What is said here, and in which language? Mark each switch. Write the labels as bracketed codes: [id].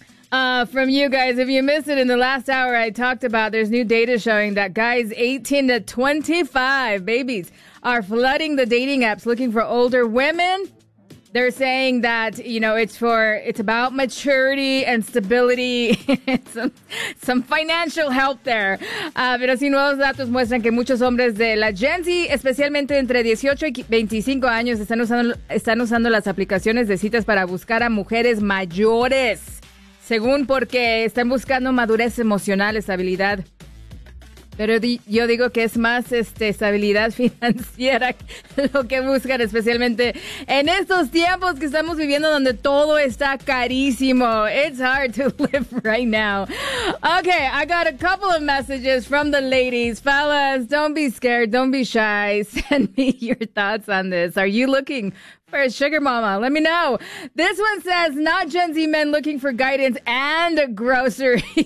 [en] From you guys, if you missed it in the last hour, I talked about there's new data showing that guys 18 to 25, babies, are flooding the dating apps looking for older women. They're saying that, you know, it's about maturity and stability, some financial help there. [es] Pero si nuevos datos muestran que muchos hombres de la Gen Z, especialmente entre 18 y 25 años, están usando las aplicaciones de citas para buscar a mujeres mayores. Según porque están buscando madurez emocional, estabilidad. Pero yo digo que es más estabilidad financiera lo que buscan, especialmente en estos tiempos que estamos viviendo donde todo está carísimo. [en] It's hard to live right now. Okay, I got a couple of messages from the ladies. Fellas, don't be scared, don't be shy. Send me your thoughts on this. Are you looking for a sugar mama? Let me know. This one says, not Gen Z men looking for guidance and grocery.